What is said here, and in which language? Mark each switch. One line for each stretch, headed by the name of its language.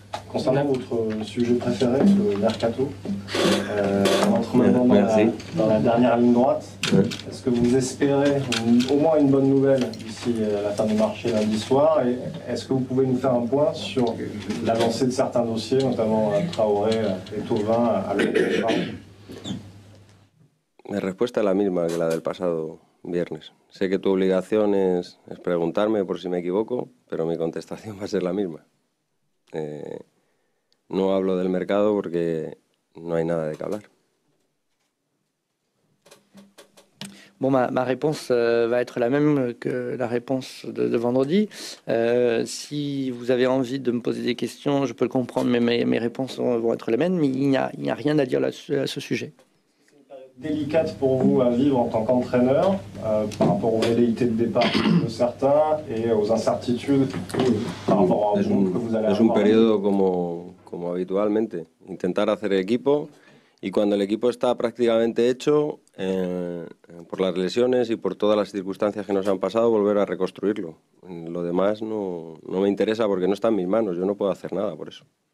French: Concernant votre sujet préféré, le mercato, entre maintenant dans la dernière ligne droite, est-ce que vous espérez au moins une bonne nouvelle d'ici la fin du marché lundi soir? Et est-ce que vous pouvez nous faire un point sur l'avancée de certains dossiers, notamment Traoré et Thauvin à l'Europe?
Spanish: Mi respuesta es la misma que la del pasado viernes. Sé que tu obligación es preguntarme por si me equivoco, pero mi contestación va a ser la misma. No hablo del mercado porque no hay nada de qué hablar.
French: Bon, ma réponse va être la même que la réponse de vendredi. Si vous avez envie de me poser des questions, je peux le comprendre, mais mes réponses vont être les mêmes. Mais il n'y a rien à dire à ce sujet. C'est une période délicate pour vous à vivre en tant qu'entraîneur par rapport aux velléités de départ de certains et aux incertitudes par rapport à vous que vous allez avoir.
Spanish: Es un periodo como habitualmente, intentar hacer equipo y cuando el equipo está prácticamente hecho, por las lesiones y por todas las circunstancias que nos han pasado, volver a reconstruirlo. Lo demás no me interesa porque no está en mis manos, yo no puedo hacer nada por eso.